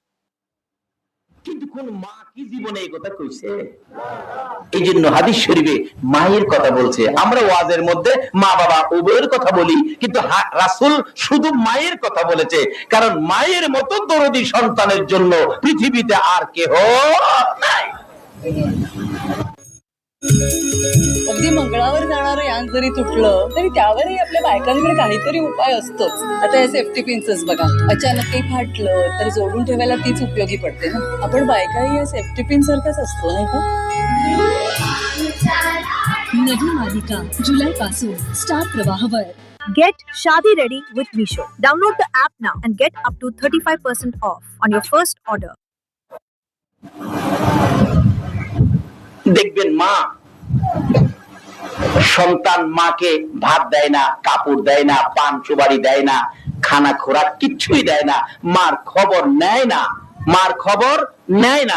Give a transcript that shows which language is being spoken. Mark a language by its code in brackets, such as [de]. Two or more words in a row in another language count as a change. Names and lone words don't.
[bn] কিন্তু কোন মা কি জীবনে এই কথা কইছে? এই জন্য হাদিস শরীফে মায়ের কথা বলছে। আমরা ওয়াজের মধ্যে মা বাবা উভয়ের কথা বলি, কিন্তু রাসূল শুধু মায়ের কথা বলেছে, কারণ মায়ের মতো দরদি সন্তানের জন্য পৃথিবীতে আর কেহ নাই। [mr] अगदी मंगळावर जाणारं यान जरी तुटलं तरी त्यावरही आपल्या बायकांकडे काहीतरी उपाय असतोच. आता हे [en] safety pinsach [mr] बघा, अचानक काही फाटलं तर जोडून ठेवायला तीच उपयोगी पडते ना. आपण बायकाही या [en] safety pin [mr] सारखाच असतो नाही का? नवी मालिका जुलै पासून स्टार प्रवाहावर. [en] Get Shadi ready with Misho. Download the app now and get up to 35% off on your first order. [bn] দেখবেন মা সন্তান মাকে ভাত দেয় না, কাপড় দেয় না, পান সুপারি দেয় না, খানা খোরাক কিচ্ছুই দেয় না, মার খবর নেয় না, মার খবর নেয় না।